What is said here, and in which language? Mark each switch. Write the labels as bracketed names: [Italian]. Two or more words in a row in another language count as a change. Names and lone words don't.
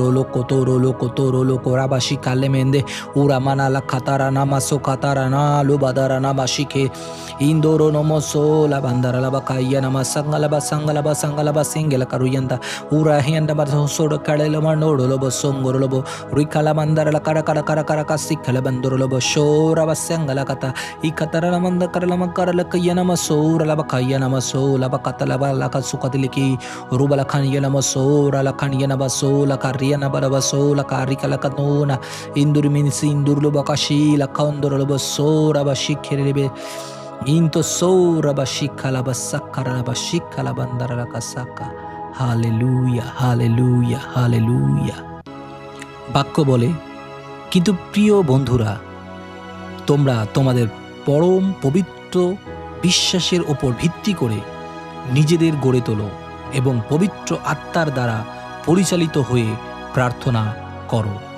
[Bangla] toro loko rabashika lemende uramana la katara namaso katara na lubadara namashike indoro nomoso la bandara la bakaya namasangala basangala basingela karuyanda ura henda basoro kadela manoro lobo songoro lobo rikala mandara la kara kasikala bandoro lobo shora basangala Ikatara manda karala makarala kayana maso rala bakayana maso la bakatala la kasukadiliki rubala kanyana maso rala kanyana baso la kariana barabaso la karika la kanona indur minsi indur lo bakashi la kandor lo baso rabashikirebe into so rabashikala basakara rabashikala bandara la kasaka hallelujah hallelujah hallelujah বাক্য বলে কিন্তু প্রিয় বন্ধুরা তোমরা তোমাদের পরম পবিত্র বিশ্বাসের ওপর ভিত্তি করে নিজেদের গড়ে তোলো এবং পবিত্র আত্মার দ্বারা পরিচালিত হয়ে প্রার্থনা করো